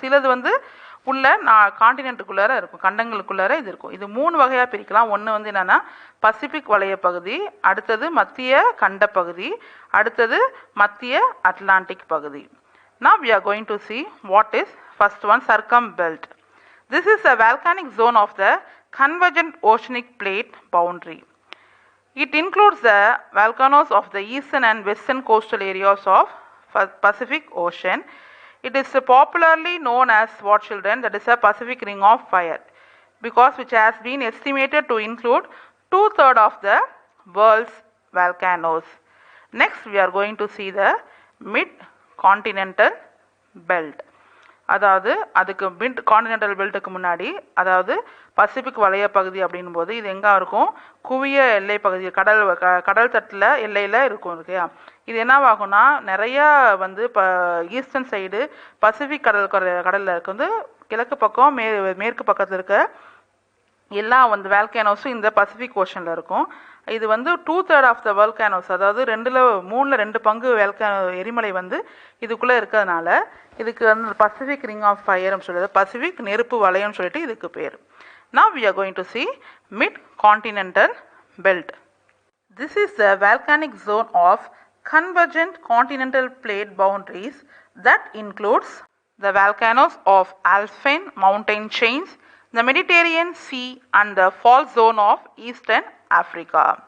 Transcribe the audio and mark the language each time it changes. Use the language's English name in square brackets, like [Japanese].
[Tamil] சிலது வந்து உள்ள காண்டினென்ட்டுக்குள்ளார இருக்கும், கண்டங்களுக்குள்ளார இது இருக்கும். இது 3 வகையாக பிரிக்கலாம். ஒன்று வந்து என்னென்னா பசிபிக் வளைய பகுதி, அடுத்தது மத்திய கண்ட பகுதி, அடுத்தது மத்திய அட்லாண்டிக் பகுதி. [English] Now we are going to see what is first one, Circum Belt. This is a volcanic zone of the convergent oceanic plate boundary. It includes the volcanoes of the eastern and western coastal areas of Pacific Ocean. It is popularly known as what children, that is a Pacific Ring of Fire, which has been estimated to include 2/3 of the world's volcanoes. Next we are going to see the Mid-Continental Belt. [Tamil] அதாவது அதுக்கு mid continental பெல்ட்டுக்கு முன்னாடி, அதாவது Pacific வளைய பகுதி அப்படின் போது இது எங்கே இருக்கும், குவிய எல்லை பகுதி, கடல் தட்டில் எல்லையில் இருக்கும் இல்லையா. இது என்னவாகும்னா நிறையா வந்து ஈஸ்டர்ன் சைடு பசிபிக் கடலில் இருக்க வந்து கிழக்கு பக்கம் மேற்கு பக்கத்தில் இருக்க எல்லா வந்து வேல்கானோஸும் இந்த பசிபிக் ஓஷனில் இருக்கும். இது வந்து 2/3 ஆஃப் த வல்கானோஸ், அதாவது 3/2 பங்கு எரிமலை வந்து இதுக்குள்ளே இருக்கிறதுனால இதுக்கு வந்து பசிபிக் ரிங் ஆஃப் ஃபயர்னு சொல்லுது, பசிபிக் நெருப்பு வளையம்னு சொல்லிட்டு இதுக்கு பேர். [English] Now we are going to see mid-continental belt. This is the volcanic zone of convergent continental plate boundaries that includes the volcanoes of Alpine mountain chains, the Mediterranean Sea and the fault zone of Eastern Africa.